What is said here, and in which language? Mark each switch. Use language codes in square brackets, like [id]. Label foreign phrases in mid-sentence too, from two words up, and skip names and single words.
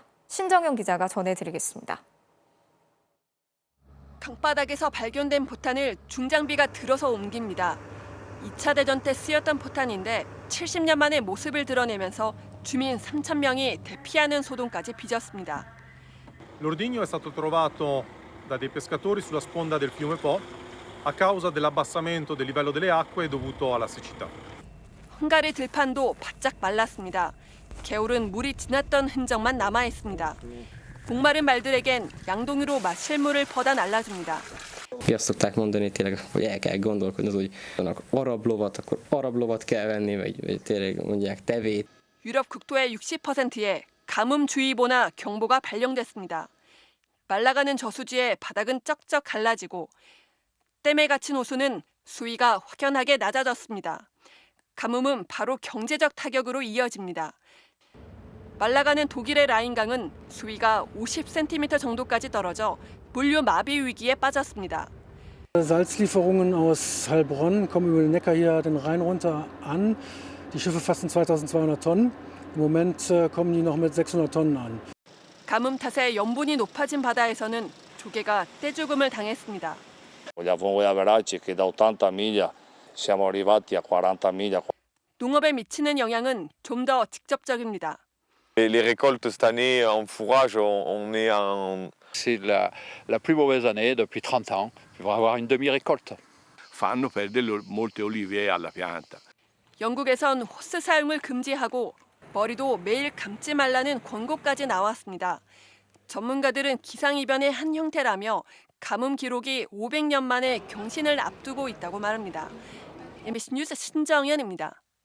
[ko] 신정영 기자가 전해드리겠습니다. 강바닥에서 발견된 포탄을 중장비가 들어서 옮깁니다. 2차 대전 때 쓰였던 포탄인데 70년 만에 모습을 드러내면서 주민 3,000명이 대피하는 소동까지 빚었습니다. [it] L'ordigno è stato trovato da dei pescatori sulla sponda del fiume Po a causa dell'abbassamento del livello delle acque dovuto alla siccità. [ko] 헝가리 들판도 바짝 말랐습니다. 개울은 물이 지났던 흔적만 남아 있습니다. 목마른 말들에겐 양동이로 마실 물을 퍼다 날라줍니다. [hu] Azt szokták mondani tényleg, hogy el kell gondolkodni, hogy vannak arab lovat, akkor arab lovat kell venni, vagy tényleg mondják tevét. [ko] 유럽 국토의 60%에 가뭄주의보나 경보가 발령됐습니다. 말라가는 저수지에 바닥은 쩍쩍 갈라지고 댐에 갇힌 호수는 수위가 확연하게 낮아졌습니다. 가뭄은 바로 경제적 타격으로 이어집니다. 말라가는 독일의 라인강은 수위가 50cm 정도까지 떨어져 물류 마비 위기에 빠졌습니다. [de] Salzlieferungen aus Heilbronn kommen über den Neckar hier den Rhein runter an. Die Schiffe fassen 2.200 Tonnen. Im Moment kommen die noch mit 600 Tonnen an. [ko] 가뭄 탓에 염분이 높아진 바다에서는 조개가 떼죽음을 당했습니다. [it] Vogliamo averaggi che da 80 miglia siamo arrivati a 40 miglia. [ko] 농업에 미치는 영향은 좀 더 직접적입니다. [fr] Les récoltes cette année en fourrage, on est en... C'est la plus mauvaise année depuis 30 ans. Il va y avoir une demi-récolte. [it] Fanno perdere molte olive alla pianta. [ko] 영국에선 호스 사용을 금지하고 머리도 매일 감지 말라는 권고까지 나왔습니다. 전문가들은 기상이변의 한 형태라며 가뭄 기록이 500년 만에 경신을 앞두고 있다고 말합니다. MBC 뉴스 신정연입니다.